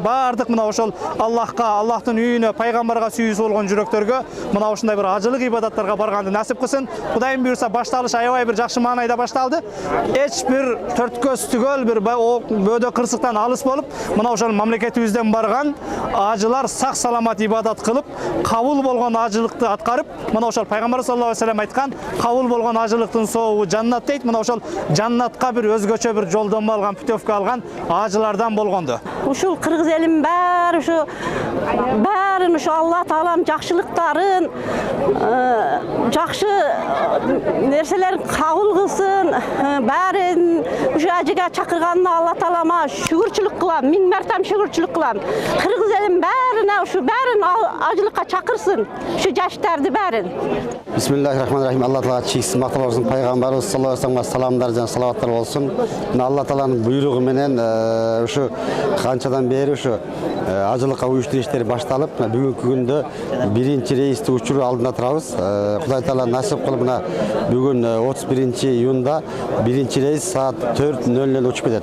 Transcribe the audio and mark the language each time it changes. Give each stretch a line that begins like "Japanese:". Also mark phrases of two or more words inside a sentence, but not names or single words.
Kyrgyz: Баардык мына ошол Аллахка, Аллахтын үйүнө, пайгамбарга сүйүүсү болгон жүрөктөргө мына ушундай бир ажылык ибадаттарга барганды насип кылсын. Кудайым буйрса башталыш аябай бир жакшы маанайда башталды. Эч бир төрткөз түгөл бир бөөдө кырсыктан алыс болуп, мына ошол мамлекетибизден барган ажылар сак саламат ибадат кылып, кабыл болгон ажылыкты аткарып, мына ошол пайгамбар
Arabic: صلى الله عليه وسلم
Kyrgyz: айткан кабыл болгон ажылыктын сообу жаннат дейт. Мына ошол жаннатка бир өзгөчө бир жолдомо алган, путевка алган ажылардан болгонду. Ушул кыргыз элинин баары ушу баарын ушу Алла Таалам жакшылыктарын, жакшы нерселерин кабыл кылсын. Баарын ушу ажыга чакырганына Алла Таалама шүгүрчүлүк кылам, миң мартам шүгүрчүлүк кылам. Кыргыз элин баарына ушу баарын ажылыкка чакырсын, ушу жаштарды баарын.
Arabic: بسم الله الرحمن الرحيم.
Kyrgyz: Алла Таала чийсиз мактап болсун, пайгамбарыбыз
Arabic: صلى الله عليه وسلم
Kyrgyz: саламдар жана салаваттар болсун. Мына Алла Тааланын буйругу менен ушу канчадан бери ушу ажылыкка уюштуруу иштери башталып, бүгүнкү күндө биринчи рейсти учуруу алдында турабыз. Кудай Таала насип кылып мына бүгүн 31-июнда биринчи рейс саат 4:00 учуп кетет.